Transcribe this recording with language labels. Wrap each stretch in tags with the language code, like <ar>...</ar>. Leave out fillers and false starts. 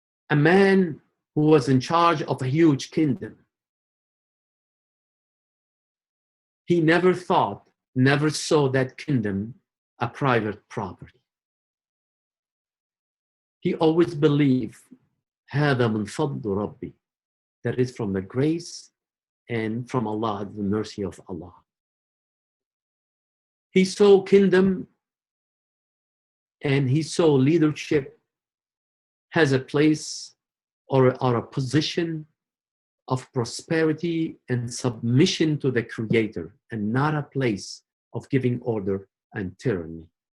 <en>A man who was in charge of a huge kingdom. He never saw that kingdom a private property. he always believed,</en> <ar>هذا من فضل ربي.</ar> <en>That is from the grace and from Allah, the mercy of Allah. He saw kingdom and he saw leadership has a place or a position of prosperity and submission to the Creator, and not a place of giving order and tyranny.</en>